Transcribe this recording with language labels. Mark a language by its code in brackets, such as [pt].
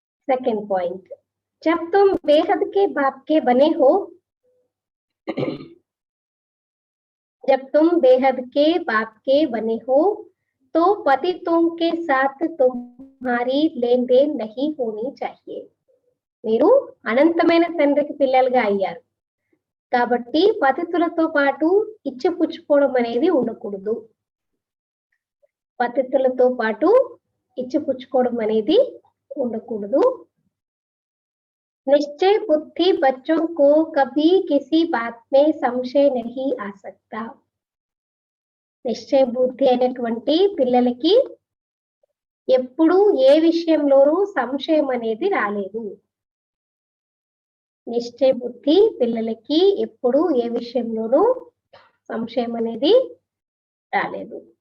[hi] Second point, जब तुम बेहद के बाप के बने हो, जब तुम बेहद के बाप के बने हो तो पतितों के साथ तुम्हारी लेन देन नहीं होनी चाहिए. [te] మీరు అనంతమైన తండ్రికి పిల్లలుగా అయ్యారు కాబట్టి పతితులతో పాటు ఇచ్చిపుచ్చుకోవడం అనేది ఉండకూడదు. పతితులతో పాటు ఇచ్చిపుచ్చుకోవడం అనేది ఉండకూడదు. [hi] निश्चय बुद्धि बच्चों को कभी किसी बात में संशय नहीं आ सकता. [te] నిశ్చయ బుద్ధి అయినటువంటి పిల్లలకి ఎప్పుడు ఏ విషయంలోనూ సంశయం అనేది రాలేదు. నిశ్చయ బుద్ధి పిల్లలకి ఎప్పుడు ఏ విషయంలోనూ సంశయం అనేది రాలేదు.